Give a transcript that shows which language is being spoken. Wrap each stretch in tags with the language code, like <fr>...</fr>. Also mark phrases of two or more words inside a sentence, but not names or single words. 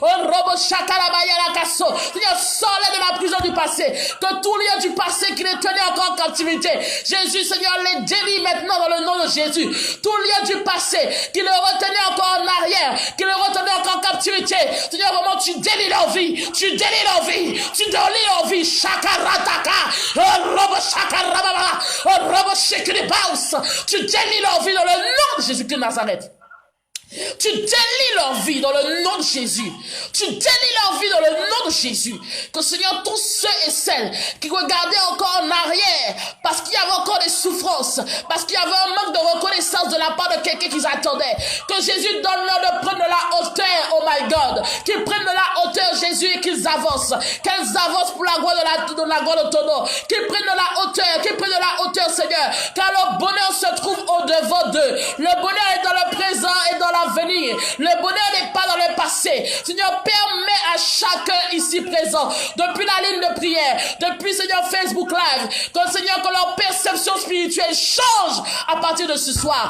<fr>Seigneur, sors-les de la prison du passé. Que tout lien du passé qui les tenait encore en captivité, Jésus, Seigneur, les délie maintenant dans le nom de Jésus. Tout lien du passé qui le retenaient encore en arrière, qui le retenaient encore en captivité. Seigneur, vraiment, tu délies leur vie, tu délies leur vie, tu délies leur vie. Shakarataka, robo shakarababa, robo shekiribaus. Tu délies leur vie dans le nom de Jésus-Christ de Nazareth. Tu délies leur vie dans le nom de Jésus. Tu délies leur vie dans le nom de Jésus. Que Seigneur, tous ceux et celles qui regardaient encore en arrière, parce qu'il y avait encore des souffrances, parce qu'il y avait un manque de reconnaissance de la part de quelqu'un qu'ils attendaient, que Jésus donne-leur de prendre de la hauteur,</fr> <en>oh my God,</en> <fr>qu'ils prennent de la hauteur, Jésus, et qu'ils avancent, qu'elles avancent pour la gloire de la gloire de ton nom, qu'ils prennent de la hauteur, Seigneur, car le bonheur se trouve au-devant d'eux. Le bonheur est dans le présent et dans l'avenir. Le bonheur n'est pas dans le passé. Seigneur, permets à chacun ici présent, depuis la ligne de prière, depuis Seigneur Facebook Live, que leur perception spirituelle change à partir de ce soir.</fr>